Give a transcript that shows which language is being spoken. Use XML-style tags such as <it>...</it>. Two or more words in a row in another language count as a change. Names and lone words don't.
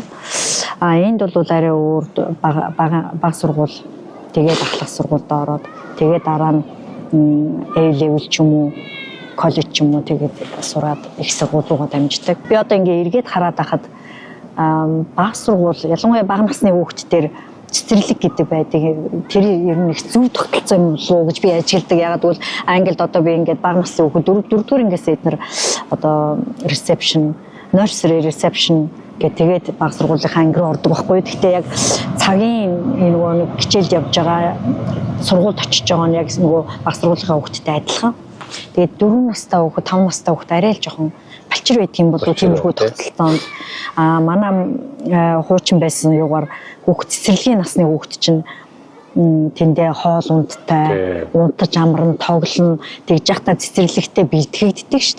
<mn>Энд бол арай өөр бага сургууль тэгээд ахлах сургуульд ороод тэгээд дараа нь A level ч юм уу коллеж ч юм уу тэгээд сураад их сургуулиугаа дамждаг. Би одоо ингээ эргээд хараад байхад бага сургууль ялангуяа бага насны хүүхдтэр цэцэрлэг гэдэг байдаг. Тэр ер нь их зөв тогтолцоо юм болов уу гэж би ажигладаг. Ягаад гэвэл Англид одоо би ингээд бага насны хүүхэд дөрөвдүгээр ангиас эднэр одоо</mn> <en>reception, nursery reception</en> <mn>тэгээд бага сургуулийнхаа анги руу ордог байхгүй. Гэхдээ яг цагийн нөгөө нэг хичээлд явж байгаа сургуульд очиж байгаа нь яг нөгөө бага сургуулийнхаа хүүхэдтэй адилхан. Тэгээд 4 настай хүүхэд 5 настай хүүхэд арай л жоохон балчир байдаг юм болов тиймэрхүү тогтолцоонд манай хуучин байсан юугаар хүүхэд цэцэрлэгийн насны хүүхэд чинь тэндээ хоол унттай унтаж амарна тоглоно тэгж яхта цэцэрлэгтэй бэлтгэгддэг шүү дээ.</mn>